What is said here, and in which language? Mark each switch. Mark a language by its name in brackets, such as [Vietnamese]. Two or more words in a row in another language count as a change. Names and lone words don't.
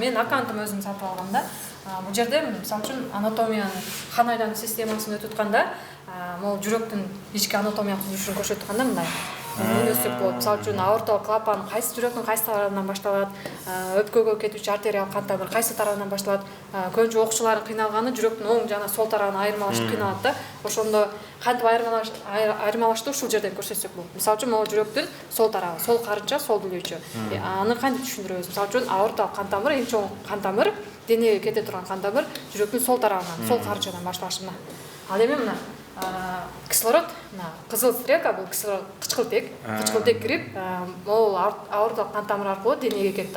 [Kyrgyz] Мен аккаунтум өзүм сатып алгам да. Бул жерде мисалы үчүн анатомиянын кан айлануу системасын өтүп атканда, могул жүрөктүн ички анатомиялык түзүлүшүн көрсөтүп атканда мындай үйлөсөк болот. Мисалы үчүн аорталык клапан кайсы жүрөктүн кайсы тарабынан башталат, өпкөгө кетүүчү артериялык кан тамыр кайсы тарабынан башталат, көбүнчө окуучулардын кыйналганы жүрөктүн оң жана сол тарабын айырмалаштырып кыйналат да. Ошондо кантип айырмалаштыруу ушул жерден көрсөтсөк болот. Мисалы үчүн могул жүрөктүн сол тарабы, сол карынча, сол дүлөйчү. Аны кантип түшүндүрөбүз? Мисалы үчүн аорталык кан тамыр, эң чоң кан тамыр, денеге кете турган кан тамыр жүрөктүн сол тарабынан, сол карынчадан башталышына. Ал эми мына кислород, мына кызыл стрелка бул кислород кычкылтек кирип, могул аорталык кан тамыр аркылуу денеге кетет.